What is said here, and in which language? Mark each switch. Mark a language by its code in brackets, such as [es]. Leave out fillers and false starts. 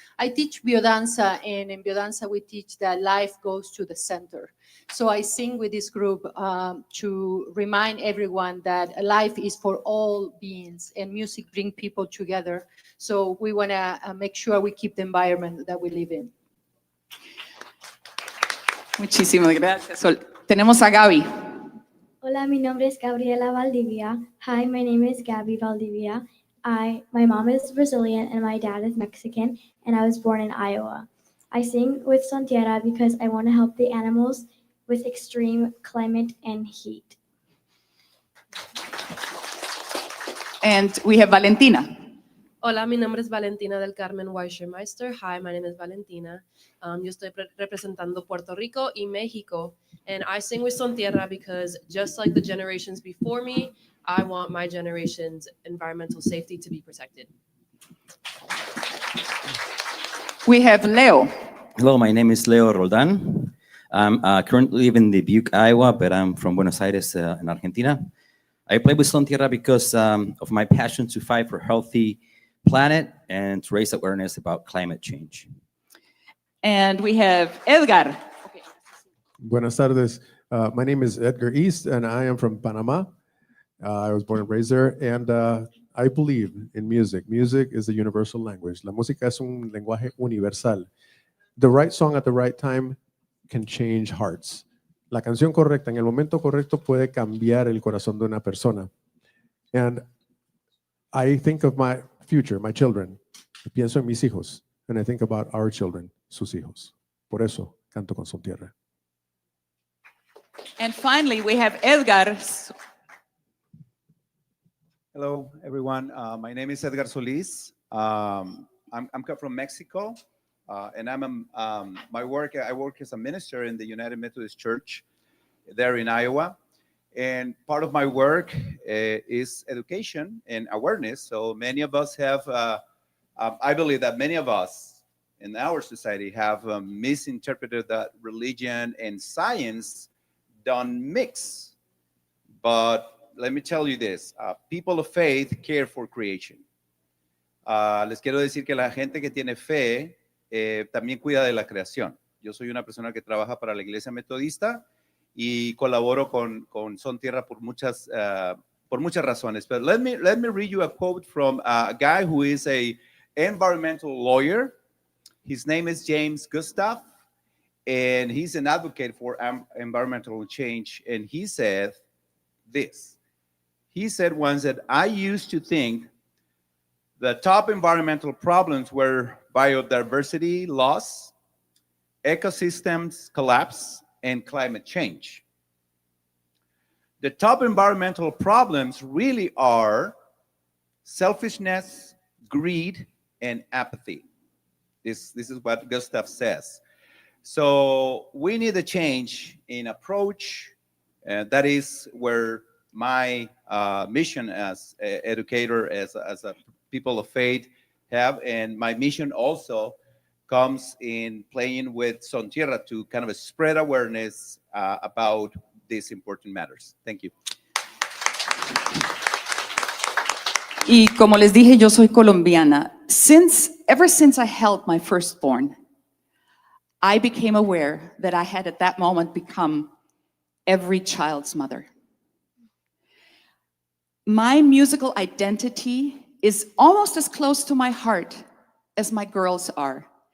[en] I teach biodanza, and in biodanza, we teach that life goes to the center. So I sing with this group to remind everyone that life is for all beings, and music brings people together. So we want to make sure we keep the environment that we live in. [es] Muchísimas gracias, Sol. Tenemos a Gaby. Hola, mi nombre es Gabriela Valdivia. [en] Hi, my name is Gabby Valdivia. My mom is Brazilian and my dad is Mexican, and I was born in Iowa. I sing with Son Tierra because I want to help the animals with extreme climate and heat. And we have Valentina. [es] Hola, mi nombre es Valentina del Carmen Weischermeister. [en] Hi, my name is Valentina. [es] Yo estoy representando Puerto Rico y México. [en] And I sing with Son Tierra because just like the generations before me, I want my generation's environmental safety to be protected. We have Leo. Hello, my name is Leo Roldan. I'm currently living in Dubuque, Iowa, but I'm from Buenos Aires in Argentina. I play with Son Tierra because of my passion to fight for a healthy planet and to raise awareness about climate change. And we have Edgar. [es] Buenas tardes. [en] My name is Edgar East, and I am from Panama. I was born and raised there, and I believe in music. Music is a universal language. [es] La música es un lenguaje universal. [en] The right song at the right time can change hearts. [es] La canción correcta en el momento correcto puede cambiar el corazón de una persona. [en] And I think of my future, my children. [es] Pienso en mis hijos, [en] and I think about our children, [es] sus hijos. Por eso canto con Son Tierra. [en] And finally, we have Edgar. Hello, everyone. My name is Edgar Solis. I'm from Mexico, and I work as a minister in the United Methodist Church there in Iowa. And part of my work is education and awareness. So many of us have, I believe that many of us in our society have misinterpreted that religion and science don't mix. But let me tell you this, people of faith care for creation. [es] Les quiero decir que la gente que tiene fe también cuida de la creación. Yo soy una persona que trabaja para la Iglesia Metodista y colaboro con Son Tierra por muchas razones. [en] But let me read you a quote from a guy who is a environmental lawyer. His name is James Gustav, and he's an advocate for environmental change. And he said this. He said once that I used to think the top environmental problems were biodiversity loss, ecosystems collapse, and climate change. The top environmental problems really are selfishness, greed, and apathy. This is what Gustav says. So we need a change in approach, and that is where my mission as an educator, as a people of faith have, and my mission also comes in playing with Son Tierra to kind of spread awareness about these important matters. Thank you. [es] Y como les dije, yo soy colombiana. [en] Ever since I held my firstborn, I became aware that I had at that moment become every child's mother. My musical identity is almost as close to my heart as my girls are.